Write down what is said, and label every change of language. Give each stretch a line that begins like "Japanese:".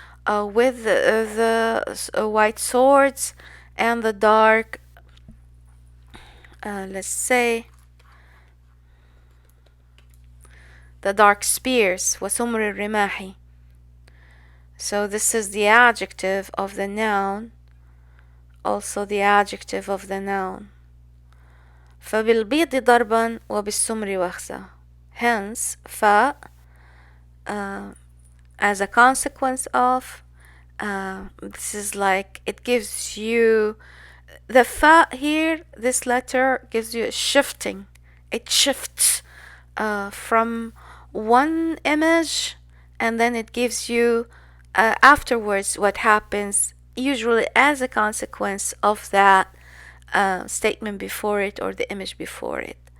English: with the white swords and the dark, let's say, the dark spears,
Arabic: وسمر الرماح.
English: So this is the adjective of the noun, also the adjective of the noun.
Arabic: فبالبيض ضربا وبالسمر وخزة.
English: Hence, ف as a consequence of, this is like, it gives you, the fa here, this letter gives you a shifting. It shifts from one image, and then it gives you afterwards what happens, usually as a consequence of that statement before it or the image before it.